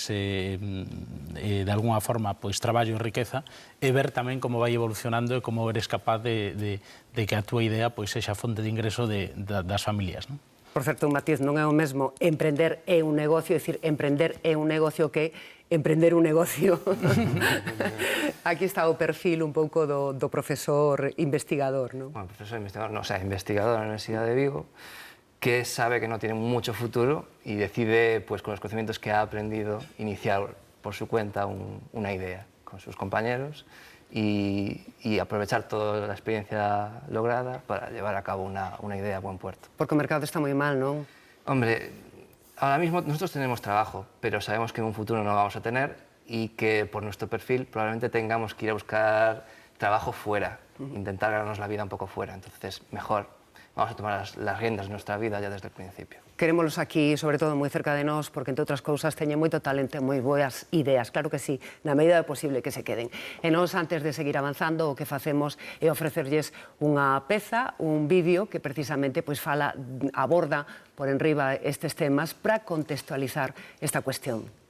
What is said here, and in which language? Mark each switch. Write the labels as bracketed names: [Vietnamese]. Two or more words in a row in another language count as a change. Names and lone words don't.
[Galician] de alguna forma traballo e riqueza e ver tamén como vai evolucionando e como [Spanish] eres capaz [Galician] de que a túa idea sexa fonte de ingreso das familias, non? Por certo, un matiz, non é o mesmo emprender é un negocio, é dicir, emprender é un negocio que emprender un negocio. Aquí está o perfil un pouco do profesor investigador, non? Bueno, profesor investigador, [Spanish] no, o sea, [Galician] investigador na Universidade de Vigo, [Spanish] que sabe que no tiene mucho futuro y decide, pues, con los conocimientos que ha aprendido, iniciar por su cuenta una idea con sus compañeros y aprovechar toda la experiencia lograda para llevar a cabo una idea a buen puerto. [Galician] Porque o mercado está moi mal, non? [Spanish] Hombre, ahora mismo nosotros tenemos trabajo, pero sabemos que en un futuro no lo vamos a tener y que por nuestro perfil probablemente tengamos que ir a buscar trabajo fuera, intentar ganarnos la vida un poco fuera. Entonces, mejor vamos a tomar las riendas de nuestra vida ya desde el principio. [Galician] Querémolos aquí, sobre todo, moi cerca de nós, porque, entre outras cousas, teñen moito talento e moi boas ideas. Claro que sí, na medida do posible que se queden. E nós, antes de seguir avanzando, o que facemos é ofrecerlles unha peza, un vídeo que precisamente aborda por enriba estes temas para contextualizar esta cuestión.